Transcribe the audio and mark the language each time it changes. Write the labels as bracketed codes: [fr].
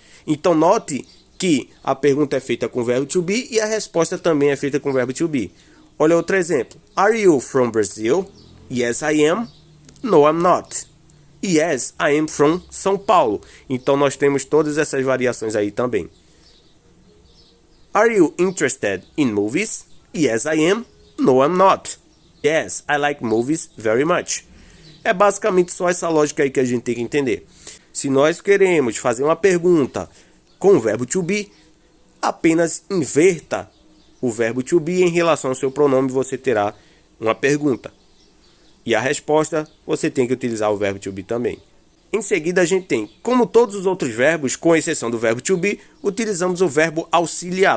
[pt] Então note que a pergunta é feita com o verbo to be e a resposta também é feita com o verbo to be. Olha outro exemplo. [en] Are you from Brazil? Yes, I am. No, I'm not. Yes, I am from São Paulo. [pt] Então, nós temos todas essas variações aí também. [en] Are you interested in movies? Yes, I am. No, I'm not. Yes, I like movies very much. [pt] É basicamente só essa lógica aí que a gente tem que entender. Se nós queremos fazer uma pergunta com o verbo to be, apenas inverta o verbo to be em relação ao seu pronome, você terá uma pergunta. E a resposta, você tem que utilizar o verbo to be também. Em seguida, a gente tem, como todos os outros verbos, com exceção do verbo to be, utilizamos o verbo auxiliar.